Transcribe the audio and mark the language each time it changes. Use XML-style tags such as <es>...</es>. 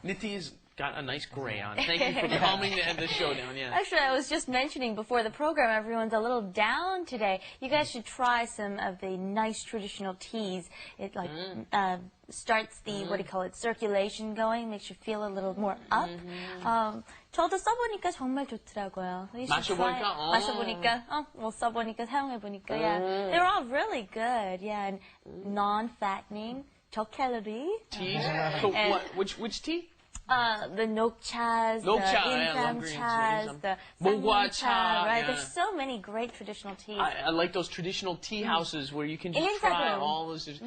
<en>Nithi's got a nice gray on. Thank you for calming the show down. Yeah. Actually, I was just mentioning before the program, everyone's a little down today. You guys should try some of the nice traditional teas. It starts the, what do you call it, circulation going, makes you feel a little more up.</en> <ko>저도 써보니까 정말 좋더라고요.</ko> <en>You should try it.</en> <ko>마셔보니까? 마셔보니까? 뭐 써보니까, 사용해보니까, yeah.</ko> <en>They're all really good, yeah, and non-fattening, 저칼로리. Teas? So what? Which tea? The 녹차's, the I love green</en> <ko>인삼차's,</ko> <en>teas. the</en> <ko>목화차,</ko> <en>right? yeah. There's so many great traditional teas. I like those traditional tea houses where you can just try all those.</en>